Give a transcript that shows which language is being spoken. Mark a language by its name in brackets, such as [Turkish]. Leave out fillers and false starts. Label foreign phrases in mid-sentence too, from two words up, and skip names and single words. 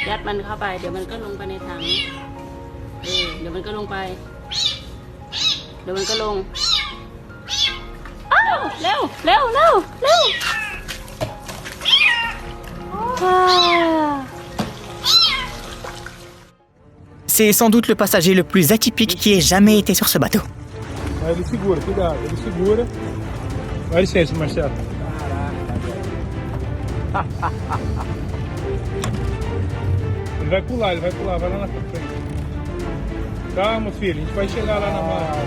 [Thai] มันเข้าไปเดี๋ยวมันก็ลงไปในถังเดี๋ยวมันก็ลงไปเดี๋ยวมันก็ลงอ้าวเร็วเร็วเร็วเร็ว [French] C'est sans doute le passager le plus atypique qui ait jamais été sur ce bateau. [Portuguese] Ele segura, cuidado, ele segura. Dá licença, Marcelo. Ele vai pular, vai lá na frente. Calma, filho, a gente vai chegar lá na marra.